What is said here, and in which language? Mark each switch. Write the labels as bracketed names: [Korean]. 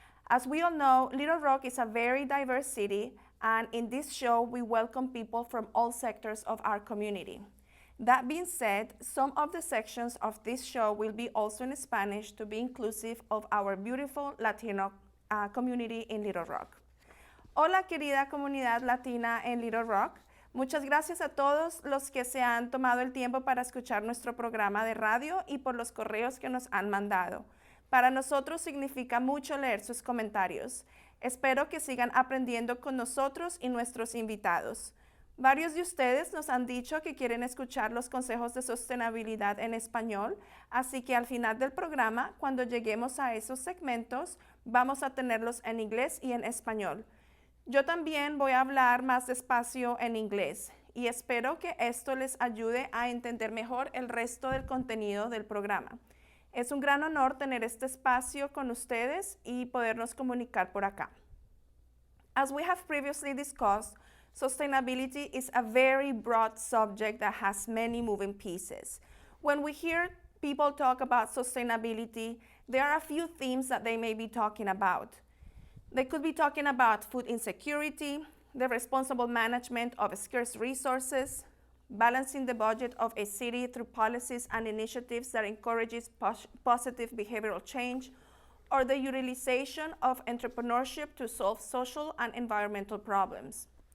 [English] As we all know, Little Rock is a very diverse city, and in this show, we welcome people from all sectors of our community. That being said, some of the sections of this show will be also in Spanish to be inclusive of our beautiful Latino community in Little Rock. [Spanish] Hola, querida comunidad latina en Little Rock. Muchas gracias a todos los que se han tomado el tiempo para escuchar nuestro programa de radio y por los correos que nos han mandado. Para nosotros significa mucho leer sus comentarios. Espero que sigan aprendiendo con nosotros y nuestros invitados. Varios de ustedes nos han dicho que quieren escuchar los consejos de sostenibilidad en español, así que al final del programa, cuando lleguemos a esos segmentos, vamos a tenerlos en inglés y en español. Yo también voy a hablar más despacio en inglés y espero que esto les ayude a entender mejor el resto del contenido del programa. Es un gran honor tener este espacio con ustedes y podernos comunicar por acá. [English] As we have previously discussed, sustainability is a very broad subject that has many moving pieces. When we hear people talk about sustainability, there are a few themes that they may be talking about. They could be talking about food insecurity, the responsible management of scarce resources, balancing the budget of a city through policies and initiatives that encourages positive behavioral change, or the utilization of entrepreneurship to solve social and environmental problems.